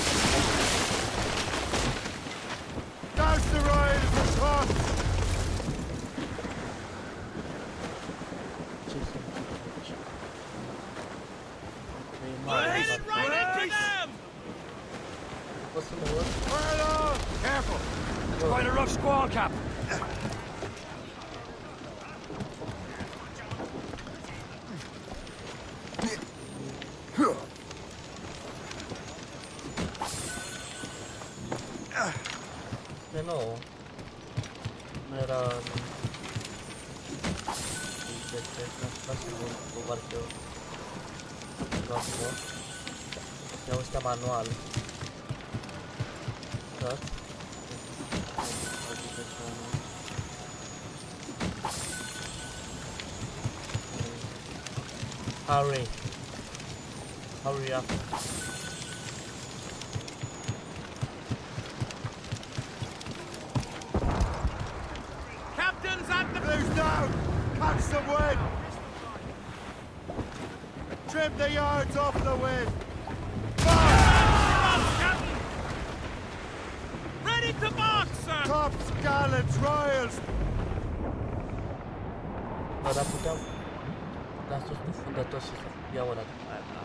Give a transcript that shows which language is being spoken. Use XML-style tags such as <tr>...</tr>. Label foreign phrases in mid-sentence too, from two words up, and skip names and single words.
<en>Douse the royals and tops! Head right into them! What's the word? Careful! It's quite a rough squall, Captain.</en> <ro>De nou. Nu era... O barcă... Ia ăsta manual. Da?</ro> <en>Hurry. Hurry up. Captain's at the... Blues down! Catch some wind! Trim the yards off the wind! Captain! Ready to box, sir! Tops, gallants, royals!</en> <ro>Bă, dar puteam... Dar sus cu fundator și să iau ăla după aia, da?</ro>